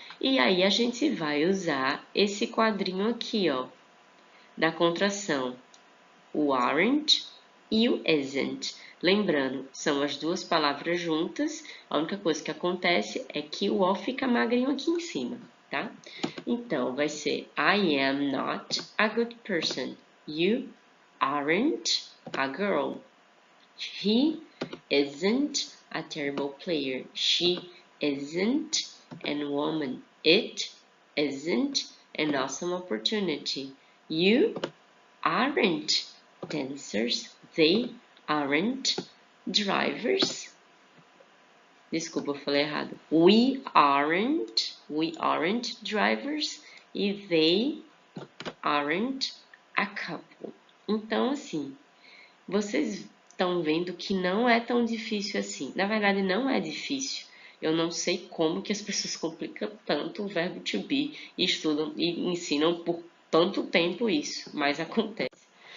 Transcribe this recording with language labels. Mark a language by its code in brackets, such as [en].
[pt] E aí a gente vai usar esse quadrinho aqui, ó, da contração, o aren't e o isn't. Lembrando, são as duas palavras juntas, a única coisa que acontece é que o O fica magrinho aqui em cima, tá? Então, vai ser [en] I am not a good person. You aren't a girl. He isn't a terrible player. She isn't a woman. It isn't an awesome opportunity. You aren't dancers. They aren't drivers. [pt] Desculpa, eu falei errado. [en] We aren't drivers e they aren't a couple. [pt] Então, assim, vocês estão vendo que não é tão difícil assim. Na verdade, não é difícil. Eu não sei como que as pessoas complicam tanto o verbo to be e estudam e ensinam por tanto tempo isso, mas acontece.